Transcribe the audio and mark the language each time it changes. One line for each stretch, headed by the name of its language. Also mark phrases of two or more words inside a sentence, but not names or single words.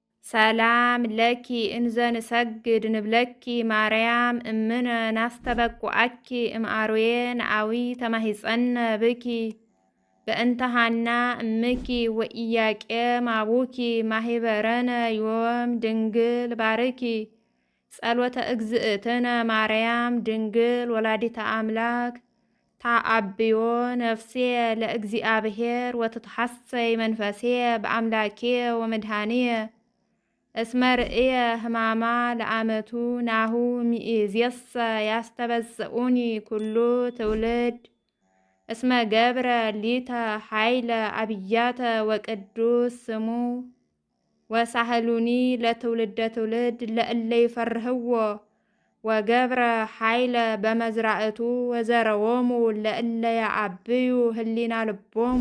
Geez: ሰላም ለኪ እንዘን ሰግድ ንብለኪ ማርያም እምነ ናስተበቁዐኪ እምአርዌ ነአዊ ተማሂፀነ ብኪ በእንተ ሐና እምኪ ወኢያቄም አቡኪ ማሂበረነ ዮም ድንግል ባርኪ ጸሎተ እግዝእትነ ማርያም ድንግል ወላዲተ አምላክ ታአብዮ ነፍሴ ለእግዚአብሔር ወትትሐሰይ መንፈሴ በአምላኬ ወመድኃኒየ እስመ ርእየ ሕማማ ለአመቱ ናሁ ሚእዜሰ ያስተበጽኡኒ ኩሉ ትውልድ እስመ ገብረ ሊተ ኃይለ አብያተ ወቅዱስ ስሙ ወሳህሉኒ ለትውልደ ትውልድ ለእለ ይፈርህዎ ወገብረ ኃይለ በመዝራእቱ ወዘረዎሙ ለእለ ያዓብዩ ህሊና ልቦሙ